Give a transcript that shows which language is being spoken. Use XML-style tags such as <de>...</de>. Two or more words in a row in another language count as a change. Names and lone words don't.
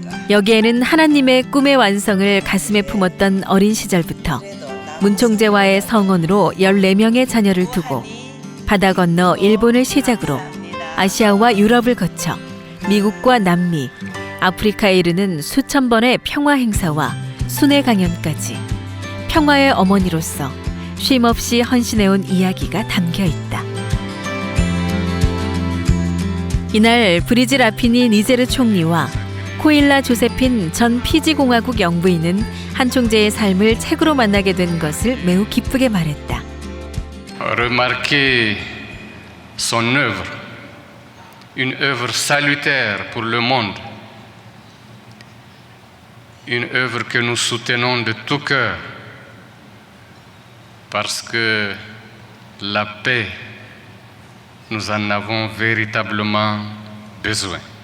<ko>여기에는 하나님의 꿈의 완성을 가슴에 품었던 어린 시절부터 문 총재와의 성원으로 14명의 자녀를 두고 바다 건너 일본을 시작으로 아시아와 유럽을 거쳐 미국과 남미, 아프리카에 이르는 수천 번의 평화 행사와 순회 강연까지 평화의 어머니로서 쉼없이 헌신해온 이야기가 담겨 있다. 이날 브리지 라피니 니제르 총리와 코일라 조세핀 전 피지공화국 영부인은 한 총재의 삶을 책으로 만나게 된 것을 매우 기쁘게 말했다.</ko> <fr>Remarquez son œuvre, une œuvre salutaire pour le monde, une œuvre que nous soutenons de tout cœur, parce que la paix, nous en avons véritablement besoin.</fr>